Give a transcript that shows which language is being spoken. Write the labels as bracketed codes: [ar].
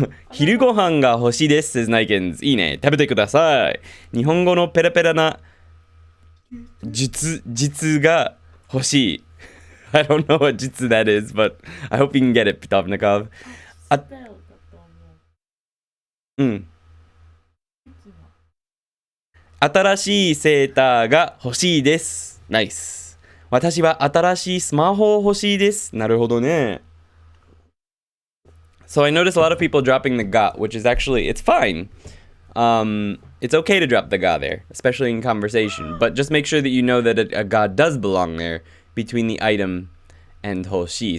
[ja] 昼ご飯が欲しいです [en] says Nikens. [ja] いいね。食べてください。日本語のペラペラな実が欲しい。 [en] I don't know what 実 that is, but I hope you can get it, Pitovnikov. [ja] 新しいセーターが欲しいです。ナイス。私は新しいスマホ欲しいです。なるほどね。 [en] So I notice a lot of people dropping the ga, which is actually, it's fine. It's okay to drop the ga there, especially in conversation. But just make sure that you know that a ga does belong there between the item and hoshi.